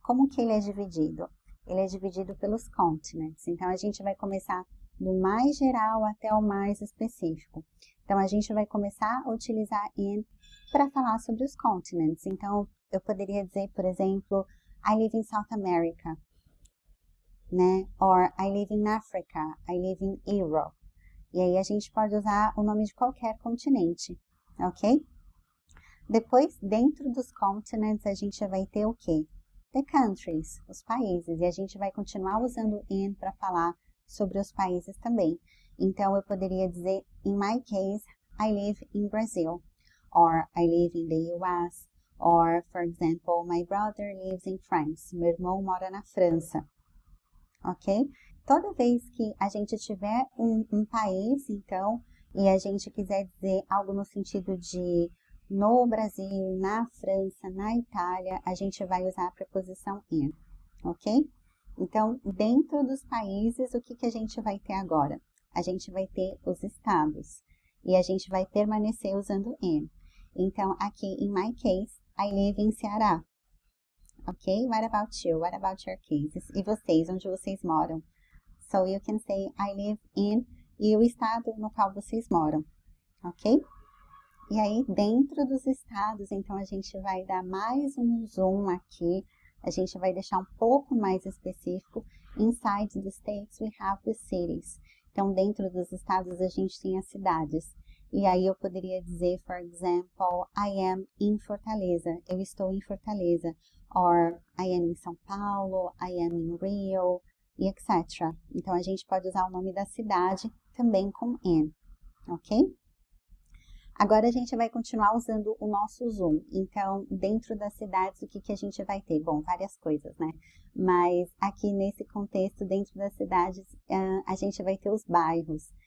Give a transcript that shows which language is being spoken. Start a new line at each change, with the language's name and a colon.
Portuguese: Como que ele é dividido? Ele é dividido pelos continents. Então, a gente vai começar do mais geral até o mais específico. Então, a gente vai começar a utilizar in para falar sobre os continents. Então, eu poderia dizer, por exemplo,
English: I live in South America,
Portuguese: né? Or I live in Africa, I live in Europe. E aí a gente pode usar o nome de qualquer continente, ok? Depois, dentro dos continents, a gente vai ter o quê?
English: The countries,
Portuguese: os países. E a gente vai continuar usando in para falar sobre os países também. Então, eu poderia dizer,
English: in my case, I live in Brazil. Or I live in the US, or, for example, my brother lives in France.
Portuguese: Meu irmão mora na França, ok? Toda vez que a gente tiver um país, então, e a gente quiser dizer algo no sentido de no Brasil, na França, na Itália, a gente vai usar a preposição in, ok? Então, dentro dos países, o que a gente vai ter agora? A gente vai ter os estados, e a gente vai permanecer usando in. Então, aqui,
English: in my case, I live in Ceará. Ok? What about you? What about your cases?
Portuguese: E vocês, onde vocês moram?
English: So, you can say, I live in,
Portuguese: e o estado no qual vocês moram. Ok? E aí, dentro dos estados, então, a gente vai dar mais um zoom aqui. A gente vai deixar um pouco mais específico.
English: Inside the states, we have the cities.
Portuguese: Então, dentro dos estados, a gente tem as cidades. E aí eu poderia dizer,
English: for example, I am in Fortaleza.
Portuguese: Eu estou em Fortaleza.
English: Or I am in São Paulo, I am in Rio, e etc.
Portuguese: Então, a gente pode usar o nome da cidade também com in, ok? Agora, a gente vai continuar usando o nosso zoom. Então, dentro das cidades, o que a gente vai ter? Bom, várias coisas, né? Mas aqui nesse contexto, dentro das cidades, a gente vai ter os bairros.